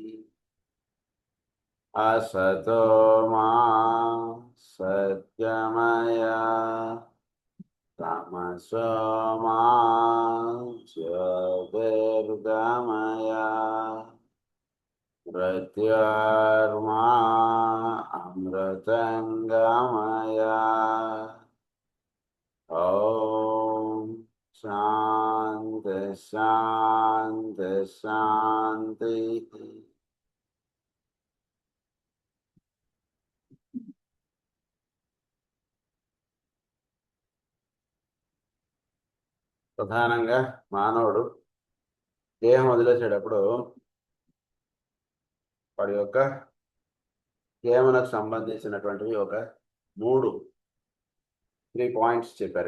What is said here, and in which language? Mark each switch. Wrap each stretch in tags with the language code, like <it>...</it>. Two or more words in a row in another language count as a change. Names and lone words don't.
<sa>असतो मा सद्गमय तमसो मा ज्योतिर्गमय मृत्योर्मा अमृतङ्गमय। ॐ शान्ति शान्ति शान्तिः।</sa> <te>ప్రధానంగా మానవుడు దేహం వదిలేసేటప్పుడు వాడి యొక్క కేవలకు సంబంధించినటువంటివి ఒక 3 పాయింట్స్ చెప్పారు.</te>